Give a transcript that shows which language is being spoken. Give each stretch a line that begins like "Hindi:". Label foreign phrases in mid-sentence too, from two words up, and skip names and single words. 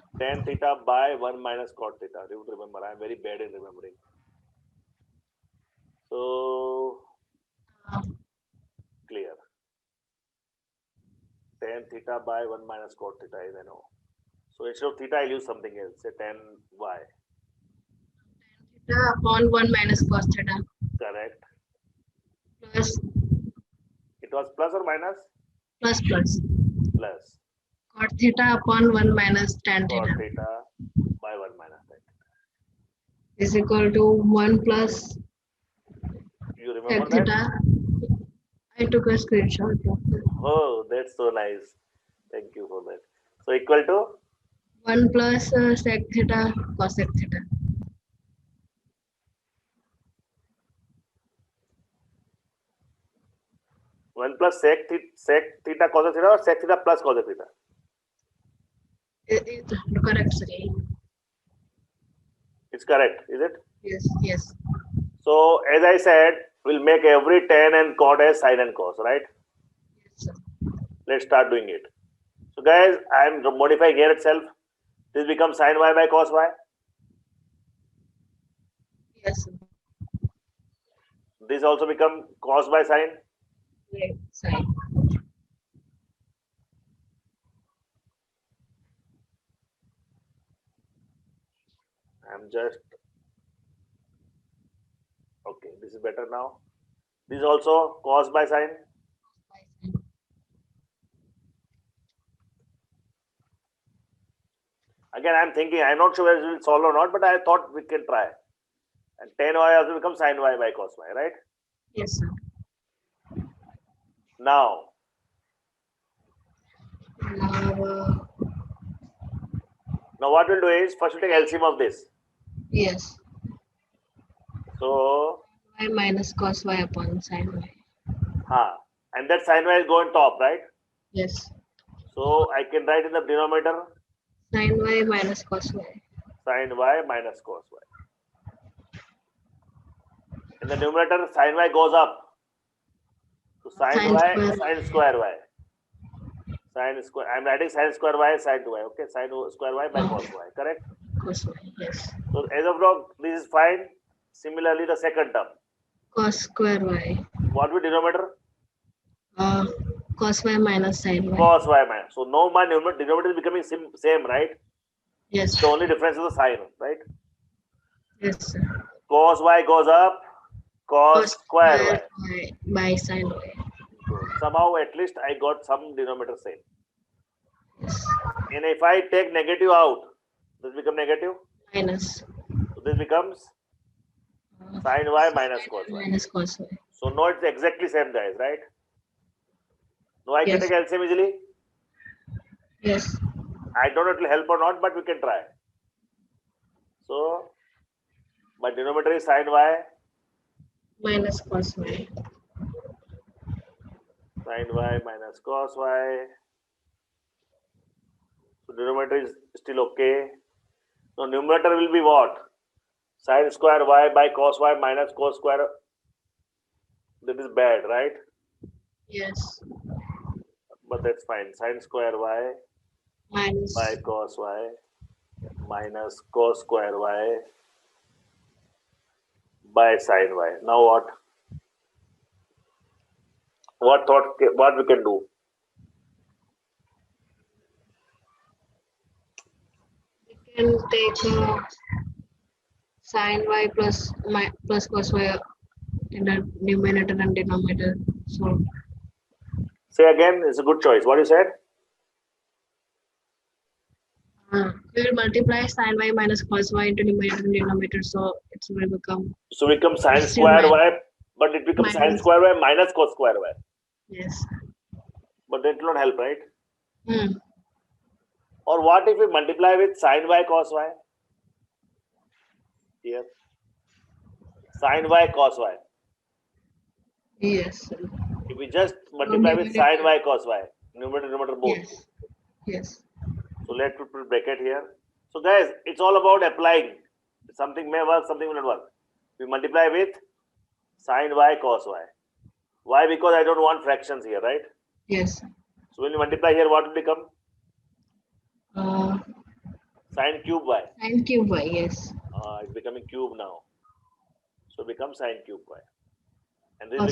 English: Tan theta by 1 minus cot theta. You remember, I'm very bad in remembering. So, clear. Tan theta by 1 minus cot theta is I know. So instead of theta, I'll use something else. Say tan y. Theta upon 1 minus cos theta Correct. plus It was plus or minus? plus plus Plus. cot theta upon 1 minus tan Cot theta theta by 1 minus tan theta. is equal to 1 plus You sec remember that? theta. I took a screenshot of that. Oh, that's so nice. Thank you for that. So equal to 1 plus sec theta cos sec theta. 1 plus sec theta cos theta or sec theta plus cos theta? Correct, sir. It's correct, is it? Yes. Yes. So as I said, we'll make every tan and cot as sine and cos, right? Yes, sir. Let's start doing it. So guys, I'm modifying here itself. This becomes sine y by cos y. Yes, sir. This also become cos by sine. Right side. I'm just okay. This is better now. This is also cos by sine. Again, I'm thinking. I'm not sure whether it will solve or not, but I thought we can try. And tan y also becomes sine y by cos y, right? Yes, sir. Now, Now, what we'll do is first we'll take LCM of this. yes. So, Y minus cos y upon sin y. and that sine y is going top, right? Yes. So I can write in the denominator Sin y minus cos y. sine y minus cos y. In the numerator, sine y goes up. So sine Sine y, square. sine square y. Sine square. I'm writing sine square y sine 2y. Okay, sine square y by cos y. Correct. Cos y. Yes. So as of now, this is fine. Similarly, the second term. Cos square y. What will denominator? Cos y minus sin y. Cos y minus. So now my denominator is becoming same, right? Yes. The only difference is the sign, right? Yes, sir. Cos y goes up. Cos square y. By sin y. Somehow at least I got some denominator same. Yes. And if I take negative out, this becomes negative. Minus. So this becomes sine y minus cos y. Minus cos y. So now it's exactly same, guys, right? Now I can Yes. take LCM easily. Yes. I don't know if it will help or not, but we can try. So my denominator is sine y. Minus cos y. Sine y minus cos y. So denominator is still okay. So numerator will be what? Sine square y by cos y minus cos square. That is bad, right? Yes. But that's fine. Sine square y Minus. by cos y minus cos square y by sine y. Now what? What we can do? We can take sin y plus cos y in the numerator and denominator. So Say again, it's a good choice. What you said? we will multiply sin y minus cos y into numerator and denominator. So it will become So we become sine Still square minus. y, but it becomes sine Minus. square y minus cos square y. Yes. But that will not help, right? Hmm. Or what if we multiply with sin y cos y? Here. Sin y cos y. Yes, sir. If we just So multiply with sin numerator. y cos y, numerator both. Yes. Yes. So let's put bracket here. So guys, it's all about applying. Something may work, something will not work. We multiply with sin y cos y. Why? Because I don't want fractions here, right? Yes. So when you multiply here, what will become? Uh, Sin cube y. Sin cube y. Yes. It's becoming cube now. So it becomes sin cube y. And this